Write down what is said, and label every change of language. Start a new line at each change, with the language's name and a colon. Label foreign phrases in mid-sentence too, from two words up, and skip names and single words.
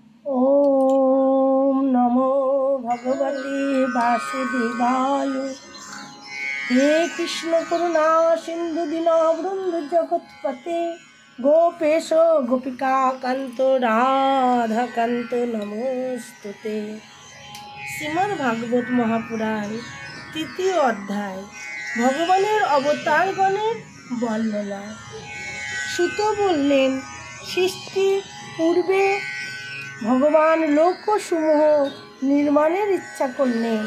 Sanskrit: ओम नमो भगवते वासुदेवाय। हे कृष्ण करुणा सिंधु दीनबंधु जगत्पते गोपेश गोपिका कांत राधा कांत नमोस्तुते।
Bangla: শ্রীমদ্ ভাগবত মহাপুরাণ তৃতীয় অধ্যায় ভগবানের অবতারগণের বর্ণনা। সুত বললেন, সৃষ্টির পূর্বে ভগবান লোকসমূহ নির্মাণের ইচ্ছা করলেন।